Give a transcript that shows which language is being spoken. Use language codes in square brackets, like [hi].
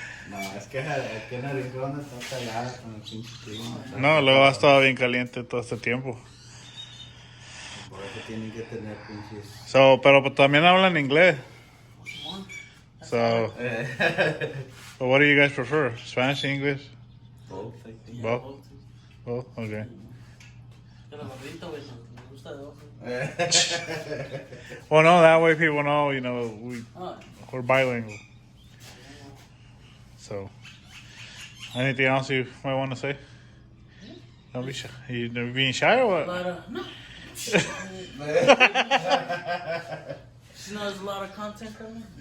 [es] No, es que aquí en Arizona está calada con el pinche clima. No, luego ha estado bien caliente todo este tiempo. Por eso tienen que tener pinches. Pero pues, también hablan inglés. [en] So what do you guys prefer? Spanish, English? Both, I think. Both? Both? Okay. [es] Pero gordito, güey, me gusta de ojo. [en] Well, no, that way people know, Ah, we're bilingual. So, anything else you might want to say? Don't be shy. You being shy or what? but, no. She knows a lot of content coming.